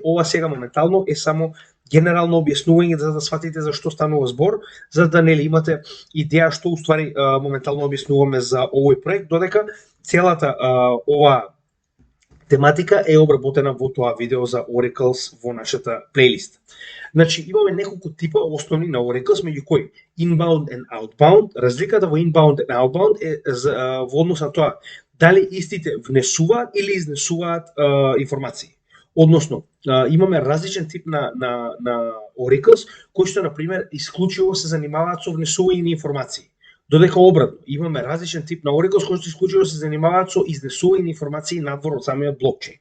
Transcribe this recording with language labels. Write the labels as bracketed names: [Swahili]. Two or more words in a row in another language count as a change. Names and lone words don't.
[Macedonian] Ова сега моментално е само генерално објаснување за да сватите за што станува збор, за да нели имате идеја што уствари моментално објаснуваме за овој проект, додека целата ова тематика е обработена во тоа видео за Oracles во нашата плейлиста. Значи имаме неколку типа основни на Oracles, меѓу кои [English] inbound and outbound. [Macedonian] Разликата во [English] inbound and outbound [Macedonian] е во однос на тоа дали истите внесуваат или изнесуваат информации. Односно, имаме различен тип на Oracles, кои што, например, исклучиво се занимаваат со внесување на информации. Додека обратно, имаме различен тип на Oracles кои што исклучиво се занимаваат со изнесување информации надвор од самиот блокчейн.